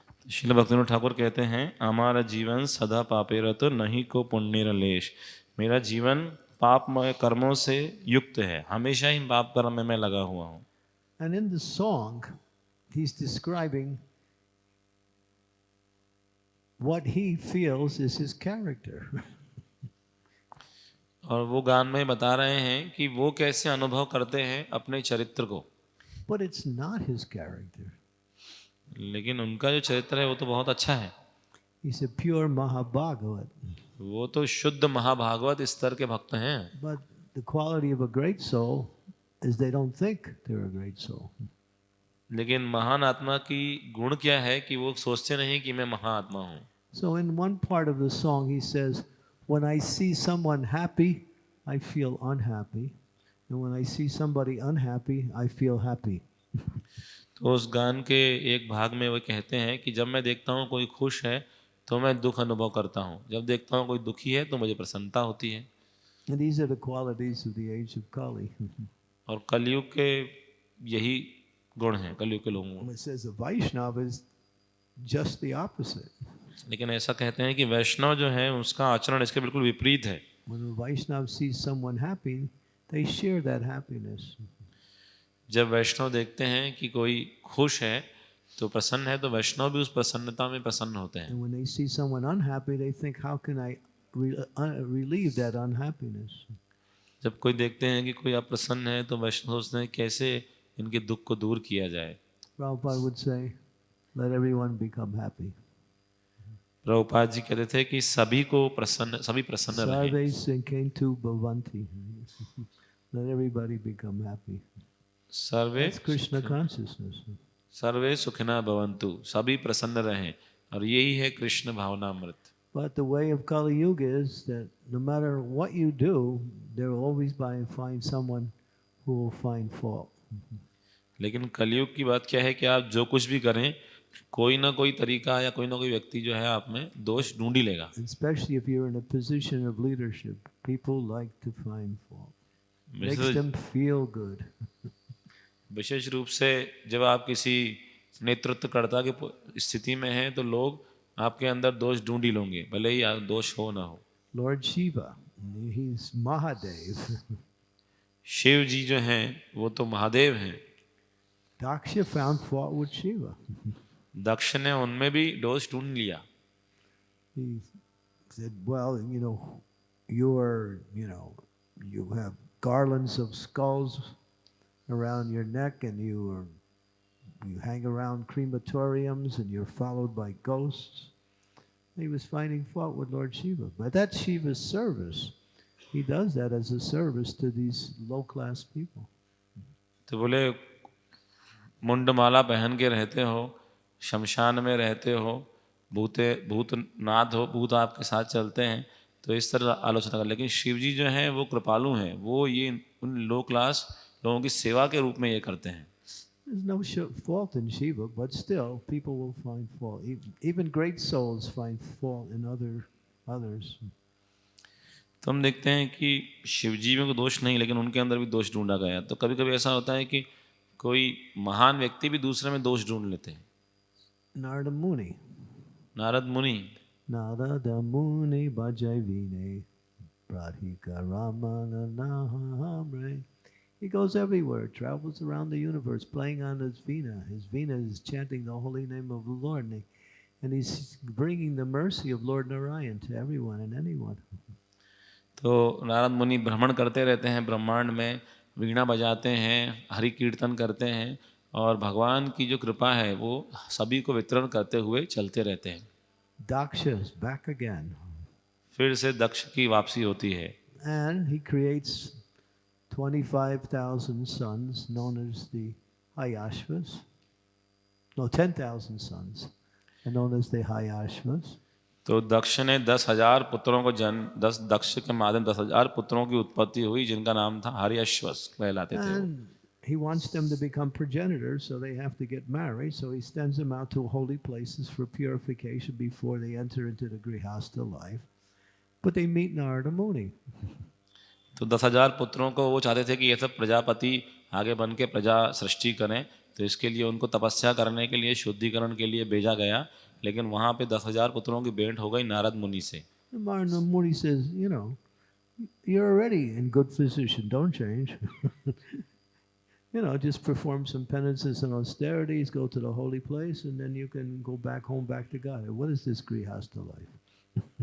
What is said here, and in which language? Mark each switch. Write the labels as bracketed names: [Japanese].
[Hindi] श्रील भक्तिविनोद ठाकुर कहते हैं हमारा जीवन [Bangla] सदा पापेरत नहीं को पुण्य लेश। [Hindi] मेरा जीवन पापमय कर्मों से युक्त है, हमेशा ही पाप कर्म में मैं लगा हुआ हूँ। [English] And in the song, he's describing what he feels is his character. [Hindi] और वो गान में बता रहे हैं कि वो कैसे अनुभव करते हैं अपने चरित्र को। [English] But it's not his character. [Hindi] लेकिन उनका जो चरित्र है वो तो बहुत अच्छा है। [English] He's a pure Mahabhagavat. [Hindi] वो तो शुद्ध महाभागवत स्तर के भक्त हैं। [English] But the quality of a great soul is they don't think they're a great soul. [Hindi] लेकिन महान आत्मा की गुण क्या है कि वो सोचते नहीं कि मैं महाआत्मा हूँ। [English] So in one part of the song he says, when I see someone happy, I feel unhappy. And when I see somebody unhappy, I feel happy. [Hindi] तो उस गान के एक भाग में वो कहते हैं कि जब मैं देखता हूँ कोई खुश है तो मैं दुख अनुभव करता हूँ, जब देखता हूँ कोई दुखी है तो मुझे प्रसन्नता होती है। [English] And these are the qualities of the age of Kali. [Hindi] और कलयुग के यही गुण हैं कलयुग के लोगों में। [English] It says a Vaishnava is just the opposite. [Hindi] लेकिन ऐसा कहते हैं कि वैष्णव जो है उसका आचरण इसके बिल्कुल विपरीत है। [English] When a Vaishnava sees someone happy, they share that happiness. [Hindi] जब वैष्णव देखते हैं कि कोई खुश है तो प्रसन्न है, तो वैष्णव भी उस प्रसन्नता में प्रसन्न होते हैं। [English] And when they see someone unhappy, they think, how can I relieve that unhappiness? [Hindi] जब कोई देखते हैं कि कोई अप्रसन्न है तो वैष्णव सोचते हैं कैसे इनके दुख को दूर किया जाए। [English] Prabhupada would say, let everyone become happy. [Hindi] Prabhupada ji कहते थे कि सभी प्रसन्न रहें। [Sanskrit] Sarve Sinkentu Bhavanti. [English] Let everybody become happy. [Sanskrit] सर्वे [English] That's Krishna consciousness. [Sanskrit] सर्वे सुखिना भवन्तु, [Hindi] सभी प्रसन्न रहें, और यही है Krishna भावनामृत। [English] But the way of Kali Yuga is that no matter what you do, there will always find someone who will find fault. [Hindi] लेकिन कलयुग की बात क्या है कि आप जो कुछ भी करें, कोई ना कोई तरीका या कोई ना कोई व्यक्ति जो है आप में दोष ढूंढ ही लेगा। [English] Especially if you're in a position of leadership, people like to find fault. Makes them feel good. [Hindi] विशेष रूप से जब आप किसी नेतृत्वकर्ता की स्थिति में हैं तो लोग आपके अंदर दोष ढूंढ ही लेंगे, भले ही दोष हो ना हो। [English] Lord Shiva, he's Mahadev. [Hindi] Shiv जी जो हैं वो तो महादेव हैं। [English] Daksha found fault with Shiva. [Hindi] दक्ष ने उनमें भी दोष ढूंढ लिया। [English] He said, well, you have garlands of skulls around your neck, and you hang around crematoriums, and you're followed by ghosts. He was finding fault with Lord Shiva, but that's Shiva's service. He does that as a service to these low-class people. [Hindi] तो बोले मुंडमाला पहन के रहते हो, शमशान में रहते हो, भूतनाथ हो, भूत आपके साथ चलते हैं, तो इस तरह आलोचना कर। लेकिन शिव जी जो हैं वो कृपालु हैं, वो ये उन लो क्लास लोगों की सेवा के रूप में ये करते हैं। [English] There's no fault in Shiva, but still people will find fault. Even great souls find fault in others. [Hindi] तो हम देखते हैं कि शिव जी में कोई दोष नहीं, लेकिन उनके अंदर भी दोष ढूंढा गया। तो कभी कभी ऐसा होता है कि कोई महान व्यक्ति भी दूसरे में दोष ढूंढ लेते हैं। [English] Narada Muni. [Hindi] नारद मुनि। Narada Muni Bhajai Vine Pradhika Ramana Nahamre. [English] He goes everywhere, travels around the universe, playing on his veena. His veena is chanting the holy name of the Lord, and he's bringing the mercy of Lord Narayan to everyone and anyone. [Hindi] तो नारद मुनि भ्रमण करते रहते हैं ब्रह्मांड में, वीणा बजाते हैं, हरि कीर्तन करते हैं, और भगवान की जो कृपा है वो सभी को वितरण करते हुए चलते रहते हैं। [English] Daksha is back again. [Hindi] फिर से दक्ष की वापसी होती है। [English] And he creates 25,000 sons known as the Hayashvas. No, 10,000 sons are known as the Hayashvas. [Hindi] तो दक्ष ने 10,000 पुत्रों को दक्ष के माध्यम 10,000 पुत्रों की उत्पत्ति हुई, जिनका नाम था हरिअश्वस कहलाते थे। [English] And he wants them to become progenitors, so they have to get married. So he sends them out to holy places for purification before they enter into the grihastha life. But they meet Narada Muni. [Hindi] तो 10,000 पुत्रों को वो चाहते थे कि ये सब प्रजापति आगे बन के प्रजा सृष्टि करें, तो इसके लिए उनको तपस्या करने के लिए, शुद्धिकरण के लिए भेजा गया। लेकिन वहाँ पे 10,000 पुत्रों की भेंट हो गई नारद मुनि से। [English] Narada Muni says, you're already in good position, don't change. Just perform some penances and austerities, go to the holy place, and then you can go back home, back to God. What is this grihastha life?